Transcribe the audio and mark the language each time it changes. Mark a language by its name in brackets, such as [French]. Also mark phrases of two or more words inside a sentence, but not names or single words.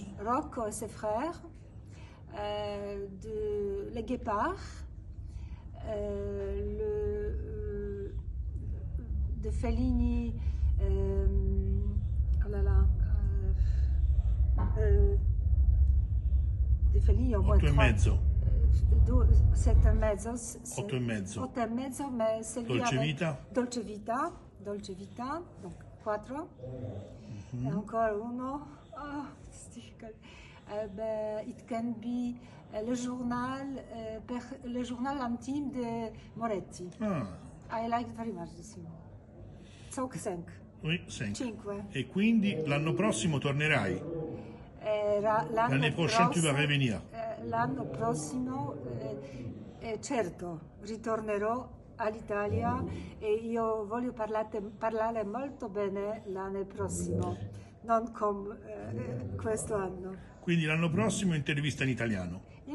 [French] Rocco et ses frères, Les Guépards, de Fellini, de Fellini, au moins 3. [Italian] Sette mezzo. Otto e mezzo, [French] mais celui avec Dolce Vita, donc 4. Et encore uno, c'est difficile. [English] It can be le journal intime de Moretti. I like it very much this film. So, 5. [French] Oui, 5. 5. [Italian] E quindi l'anno prossimo tornerai? [French] L'année prochaine tu vas revenir? [Italian] L'anno prossimo, certo, ritornerò all'Italia e io voglio parlare molto bene l'anno prossimo, non come questo anno. Quindi l'anno prossimo intervista in italiano?